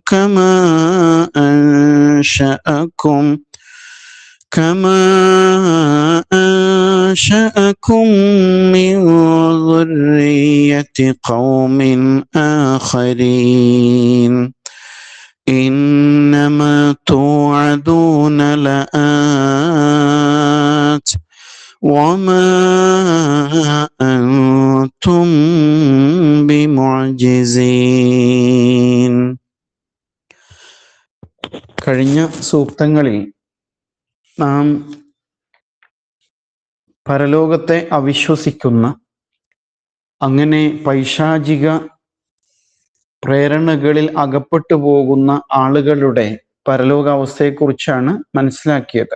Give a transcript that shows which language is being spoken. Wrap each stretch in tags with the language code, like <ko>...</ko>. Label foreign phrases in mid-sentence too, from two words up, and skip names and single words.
<ar>كما أنشأكم من ذرية قوم آخرين. إنما توعدون لآت وما أنتم بمعجزين.</ar> <ml>കഴിഞ്ഞ സൂക്തങ്ങളിൽ നാം പരലോകത്തെ അവിശ്വസിക്കുന്ന, അങ്ങനെ പൈശാചിക പ്രേരണകളിൽ അകപ്പെട്ടു പോകുന്ന ആളുകളുടെ പരലോകാവസ്ഥയെക്കുറിച്ചാണ് മനസ്സിലാക്കിയത്.</ml>